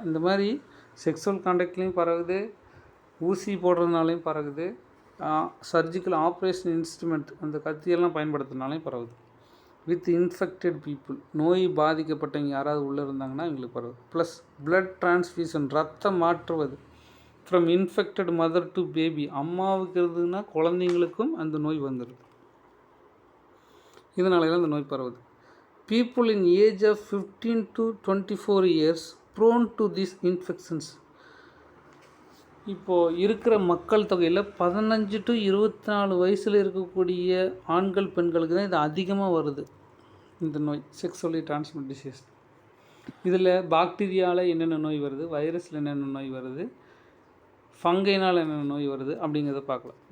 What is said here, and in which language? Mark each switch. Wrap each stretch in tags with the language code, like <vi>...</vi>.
<ta>இந்த மாதிரி செக்ஸுவல் கான்டாக்ட்லேயும் பரவுது, ஊசி போடுறதுனாலையும் பரவுது,</ta> <en>surgical operation instrument,</en> <ta>அந்த கத்தியெல்லாம் பயன்படுத்துறதுனாலையும் பரவுது.</ta> <en>with infected people,</en> <ta>நோய் பாதிக்கப்பட்டவங்க யாராவது உள்ளே இருந்தாங்கன்னா எங்களுக்கு பரவுது. ப்ளஸ் பிளட் டிரான்ஸ்ஃபியூஷன், ரத்தம் மாற்றுவது,</ta> <en>from infected mother to baby,</en> <ta>அம்மாவுக்கு இருந்ததுன்னா குழந்தைங்களுக்கும் அந்த நோய் வந்துடுது. இதனால அந்த நோய் பரவுது.</ta> <en>People in age of 15 to 24 years prone to these infections.</en> <ta>இப்போது இருக்கிற மக்கள் தொகையில் 15 to 24 வயசில் இருக்கக்கூடிய ஆண்கள் பெண்களுக்கு தான் இது அதிகமாக வருது, இந்த நோய் செக்ஸுவலி டிரான்ஸ்மிட் டிசீஸ். இதில் பாக்டீரியாவில் என்னென்ன நோய் வருது, வைரஸில் என்னென்ன நோய் வருது, ஃபங்கைனால் என்னென்ன நோய் வருது அப்படிங்கிறத பார்க்கலாம்.</ta>